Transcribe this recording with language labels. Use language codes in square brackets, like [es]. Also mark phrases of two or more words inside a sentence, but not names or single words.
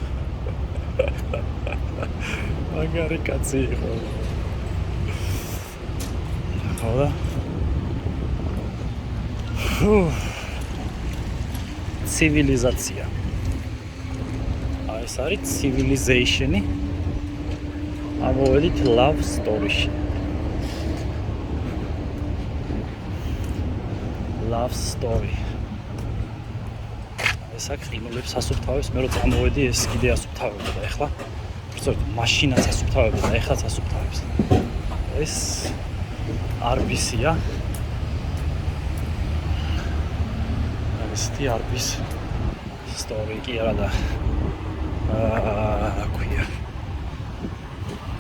[ka] მაგარი კაცი იყო. ხოდა ცივილიზაცია. ეს არის civilization-ი. ამოვედით [en] love story- [ka] ში. [en] love story. [ka] ეს აქ ყინულებს ასუფთავებს, მე რო წამოვედი ეს კიდე ასუფთავებდა და ეხლა სწორედ მაშინაც ასუფთავებდა და ეხლაც ასუფთავებს. ეს RBC-ია. ესეთი RBC story კი არა და რა ქვია.